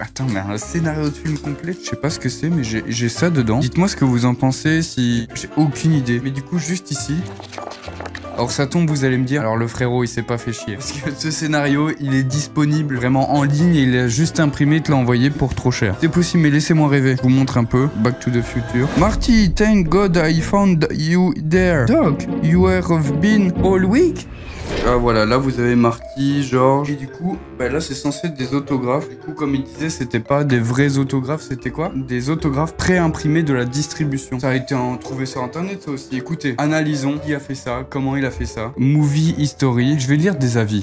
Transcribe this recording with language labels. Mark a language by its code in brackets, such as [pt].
[fr] Attends, mais un scénario de film complet? Je sais pas ce que c'est, mais j'ai ça dedans. Dites-moi ce que vous en pensez, si... J'ai aucune idée. Mais du coup, juste ici... Alors ça tombe, vous allez me dire, alors le frérot il s'est pas fait chier. Parce que ce scénario, il est disponible vraiment en ligne et il a juste imprimé, te l'a envoyé pour trop cher. C'est possible, mais laissez-moi rêver. Je vous montre un peu. Back to the Future. [en] Marty, thank God I found you there. Doc, you have been all week? [fr] Ah voilà, là vous avez Marty, George. Et du coup, bah là c'est censé être des autographes. Du coup, comme il disait, c'était pas des vrais autographes, c'était quoi? Des autographes pré-imprimés de la distribution. Ça a été trouvé sur internet ça aussi. Écoutez, analysons qui a fait ça, comment il a fait ça. Movie History. Je vais lire des avis.